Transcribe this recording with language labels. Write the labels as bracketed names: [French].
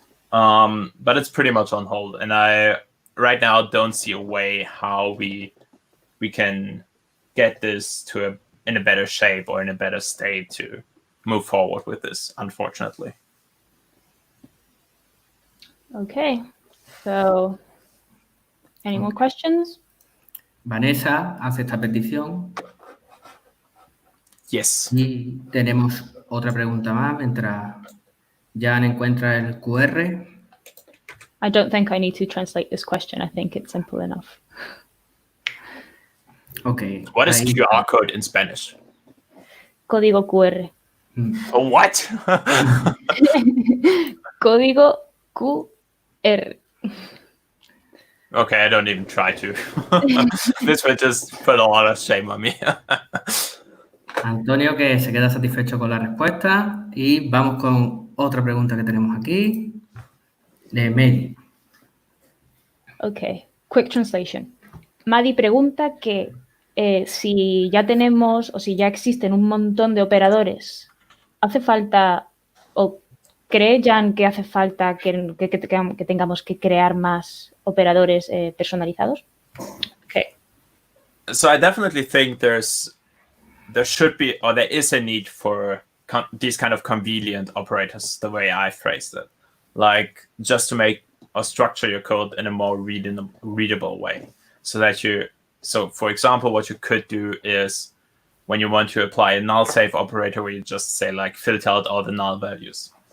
[English] But it's pretty much on hold, and I right now don't see a way how we can get this in a better shape or in a better state to move forward with this, unfortunately. Okay, so any more questions? [Spanish] Vanessa hace esta petición. [English] Yes. [Spanish] Y tenemos otra pregunta más mientras Jan encuentra el QR. [English] I don't think I need to translate this question. I think it's simple enough. Okay. What is QR code in Spanish? [Spanish] Código QR. [English] Oh, what? [Spanish] Código QR. [English] Okay, I don't even try to. This would just put a lot of shame on me. [Spanish] Antonio, que se queda satisfecho con la respuesta. Y vamos con otra pregunta que tenemos aquí, de Medi. [English] Okay, quick translation. [Spanish] Madi pregunta que si ya tenemos o si ya existen un montón de operadores, ¿hace falta o cree Jan que hace falta que tengamos que crear más operadores personalizados? [English] Okay. So I definitely think there should be, or there is a need for these kind of convenient operators, the way I phrased it, like just to make or structure your code in a more readable way, so that so for example, what you could do is when you want to apply a null save operator, where you just say like filter out all the null values.